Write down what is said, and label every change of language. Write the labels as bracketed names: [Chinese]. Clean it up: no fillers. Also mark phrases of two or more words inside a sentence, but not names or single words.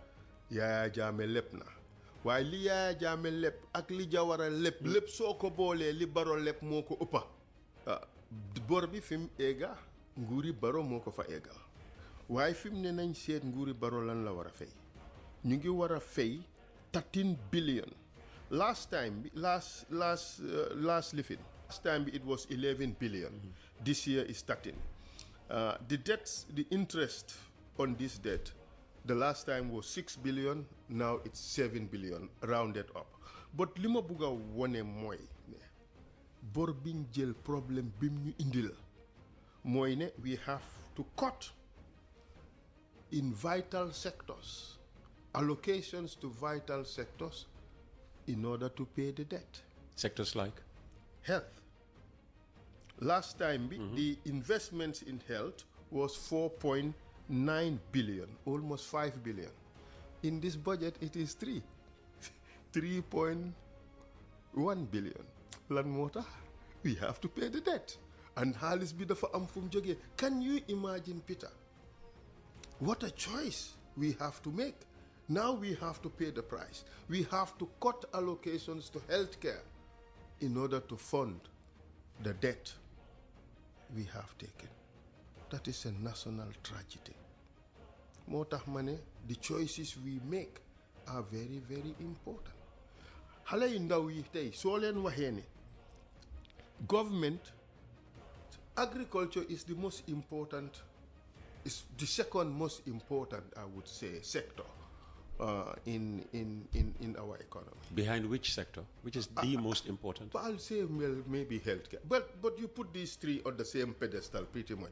[Wolof] Yaya Jammeh lépp na waaye li Yaya Jammeh lépp ak li Jawara lépp soo ko boolee li Barrow lépp moo ko ëppa bor bi fi mu eega nguuri Barrow moo ko fa eegal waaye fi mu ne nañ seet nguuri Barrow lan la war a fay ñu ngi war a fay 13 billion [English] last time bi last lifin last time bi it was 11 billion this year is 13 the debts the interest on this debt the last time was 6 billion now it's 7 billion rounded up but [Wolof] li ma bugg a wone mooy ne bor biñ jël problème bim ñu indil mooy ne [English] we have to cut in vital sectors allocations to vital sectors in order to pay the debt. Sectors like? Health. Last time the investments in health was 4.9 billion, almost 5 billion. In this budget it is 3.1 billion. [Wolof] Lan moo tax [English] we have to pay the debt [Wolof] and xaalis bi dafa am fu mu jógee. [English] Can you imagine, Peter, what a choice we have to make? Now we have to pay the price. We have to cut allocations to healthcare in order to fund the debt we have taken. That is a national tragedy. [Wolof] moo tax ma ne [English] the choices we make are very, very important. [Wolof] xale yu ndaw yi tey soo leen waxee ne [English] government, agriculture is the most important, is the second most important, I would say, sector in our economy. Behind which sector? Which is the most important? I'll say, well, maybe healthcare. But you put these three on the same pedestal pretty much.